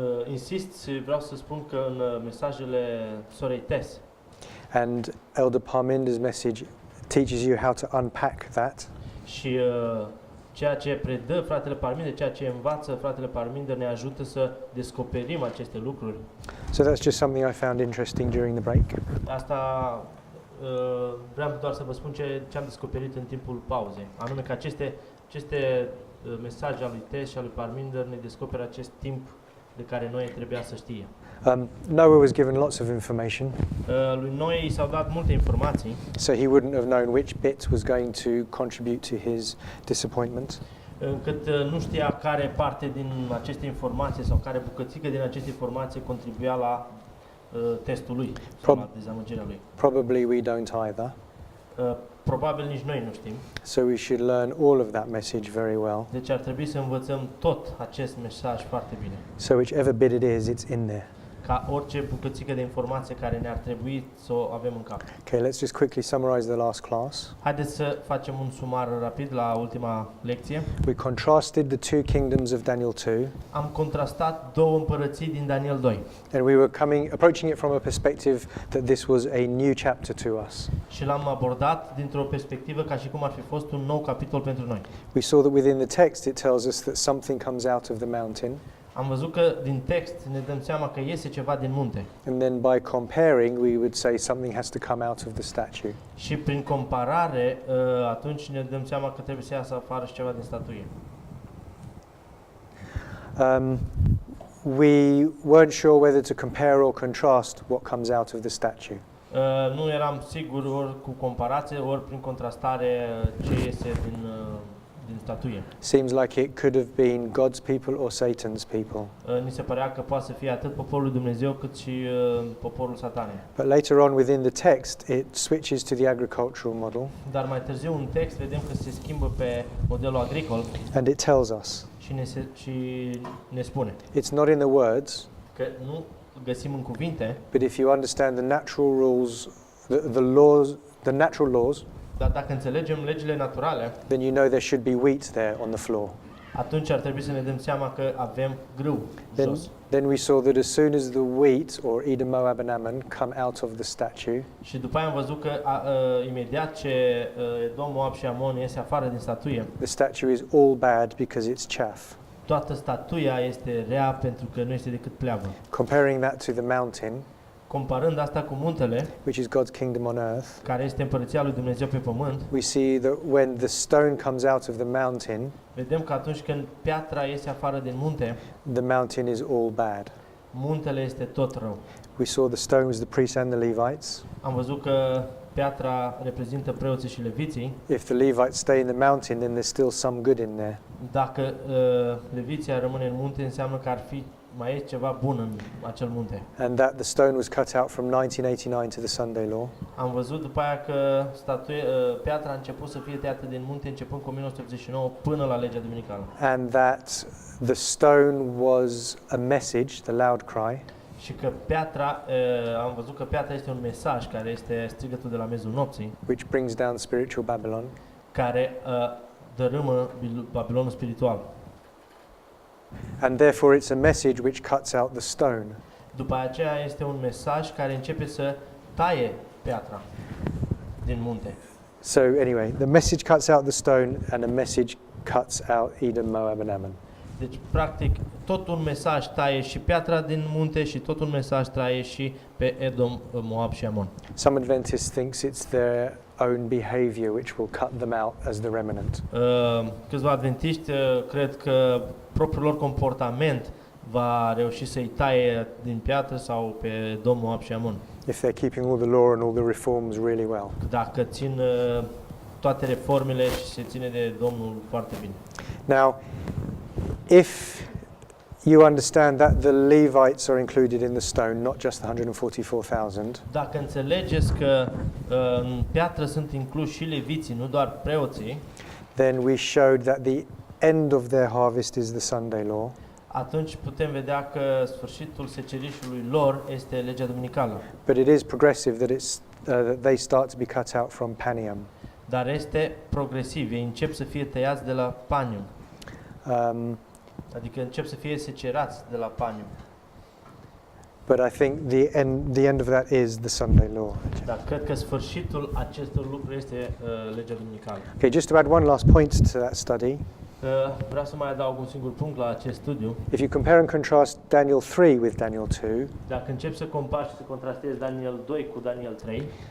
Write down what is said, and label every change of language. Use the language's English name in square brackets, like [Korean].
[Romanian] Insist și vreau să spun că în mesajele sorei Tess [English] and Elder Parminder's message teaches you how to unpack that. [Romanian] Și ceea ce predă fratele Parminder, ceea ce învață fratele Parminder ne ajută să descoperim aceste lucruri. [English] So that's just something I found interesting during the break. [Romanian] Asta vreau doar să vă spun ce am descoperit în timpul pauzei, anume că aceste mesaje al lui Tess și al lui Parminder ne descoperă acest timp de care noi trebuia să știe. [English] Noah was given lots of information. [Romanian] Lui Noe i s-au dat multe informații. [English] So he wouldn't have known which bit was going to contribute to his disappointment. [Romanian] Încât nu știa care parte din aceste informații sau care bucățică din aceste informații contribuia la testul lui, sau la dezamăgirea lui. [English] Probably we don't either. [Romanian] Probabil nici noi nu știm. [English] So we should learn all of that message very well. [Romanian] Deci ar trebui să învățăm tot acest mesaj foarte bine. [English] So whichever bit it is, it's in there. [Romanian] Ca orice bucățică de informație care ne-ar trebui să o avem în cap. [English] Okay, let's just quickly summarize the last class. [Romanian] Haideți să facem un sumar rapid la ultima lecție. [English] We contrasted the two kingdoms of Daniel 2. [Romanian] Am contrastat două împărății din Daniel 2. [English] And we were approaching it from a perspective that this was a new chapter to us. [Romanian] Și l-am abordat dintr-o perspectivă ca și cum ar fi fost un nou capitol pentru noi. [English] We saw that within the text it tells us that something comes out of the mountain. [Romanian] Am văzut că din text ne dăm seama că iese ceva din munte. [English] And then by comparing, we would say something has to come out of the statue. [Romanian] Și prin comparare, atunci ne dăm seama că trebuie să iasă afară și ceva din statuie. [English] We weren't sure whether to compare or contrast what comes out of the statue. [Romanian] Nu eram sigur ori cu comparație, ori prin contrastare ce iese din statuie. [English] Seems like it could have been God's people or Satan's people. [Romanian] Ni se părea că poate să fie atât poporul lui Dumnezeu cât și poporul Satanei. [English] But later on within the text it switches to the agricultural model. [Romanian] Dar mai târziu în text vedem că se schimbă pe modelul agricol. [English] And it tells us. [Romanian] Și ne spune. [English] It's not in the words. [Romanian] Că nu găsim în cuvinte. [English] But if you understand the natural rules, the laws, the natural laws. [Romanian] Dar dacă înțelegem legile naturale, [English] then you know there should be wheat there on the floor. [Romanian] atunci ar trebui să ne dăm seama că avem grâu jos. [English] Then we saw that as soon as the wheat, or Edom, Moab, and Ammon, come out of the statue, [Romanian] Și după aia am văzut că imediat ce Edom, Moab și Amon iese afară din statuie, [English] the statue is all bad because it's chaff. [Romanian] toată statuia este rea pentru că nu este decât pleavă. [English] Comparing that to the mountain, [Romanian] Comparând asta cu muntele, [English] which is God's kingdom on earth, [Romanian] care este împărăția lui Dumnezeu pe pământ, [English] we see that when the stone comes out of the mountain, [Romanian] vedem că atunci când piatra iese afară din munte, [English] the mountain is all bad. [Romanian] muntele este tot rău. [English] We saw the stone was the priests and the Levites. [Romanian] Am văzut că piatra reprezintă preoții și leviții. [English] If the Levites stay in the mountain, then there's still some good in there. [Romanian] Dacă leviția rămâne în munte, înseamnă că mai e ceva bun în acel munte. [English] And that the stone was cut out from 1989 to the Sunday law. [Romanian] Am văzut după aia că piatra a început să fie tăiată din munte începând cu 1989 până la legea duminicală. [English] And that the stone was a message, the loud cry, [Romanian] Și că am văzut că piatra este un mesaj care este strigătul de la mezul nopții, [English] which brings down spiritual Babylon. [Romanian] care dărâmă Babilonul spiritual. [English] And therefore it's a message which cuts out the stone. [Romanian] După aceea este un mesaj care începe să taie piatra din munte. [English] So anyway, the message cuts out the stone and a message cuts out Edom, Moab, and Ammon. [Romanian] Deci, practic, tot un mesaj taie și piatra din munte și tot un mesaj taie și pe Edom, Moab și Amon. [English] Some Adventists thinks it's their own behavior which will cut them out as the remnant. [Romanian] Câțiva adventiști cred că propriul lor comportament va reuși să-i taie din piatră sau pe Edom, Moab și Amon. [English] If they're keeping all the law and all the reforms really well. [Romanian] Dacă țin toate reformele și se ține de Domnul foarte bine. [English] Now, if you understand that the Levites are included in the stone, not just the 144,000, [Romanian] Dacă înțelegeți că în piatră sunt incluși și leviții, nu doar preoții, [English] then we showed that the end of their harvest is the Sunday law. [Romanian] atunci putem vedea că sfârșitul secerișului lor este legea duminicală. [English] But it is progressive that that they start to be cut out from Panium. [Romanian] Dar este progresiv, ei încep să fie tăiați de la panium, Um, adică încep să fie secerați de la panium. [English] but I think the end of that is the Sunday law. [Romanian] Dar cred că sfârșitul acestor lucruri este legea duminicală. [English] Okay, just to add one last point to that study. [Romanian] Vreau să mai adaug un singur punct la acest studiu. [English] If you compare and contrast Daniel 3 with Daniel 2, [Romanian] Dacă începi să compari și să contrastezi Daniel 2 cu Daniel 3,